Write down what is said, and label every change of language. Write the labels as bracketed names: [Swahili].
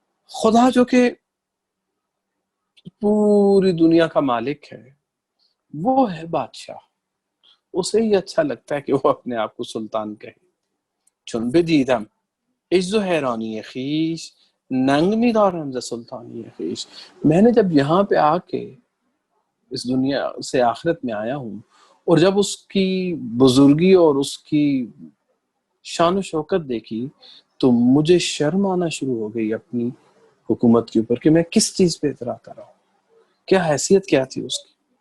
[Urdu] خدا جو کہ پوری دنیا کا مالک ہے وہ ہے بادشاہ، اسے ہی اچھا لگتا ہے کہ وہ اپنے آپ کو سلطان کہے. [Persian] چون بدیدم عجز و حیرانی خویش ننگ می‌دارم ز سلطانی خویش. [Urdu] میں نے جب یہاں پہ آ کے اس دنیا سے آخرت میں آیا ہوں، اور جب اس کی بزرگی اور اس کی شان و شوکت دیکھی تو مجھے شرم آنا شروع ہو گئی اپنی حکومت کے اوپر کہ میں کس چیز پہ اعتراض کر رہا ہوں، کیا حیثیت کیا تھی اس کی.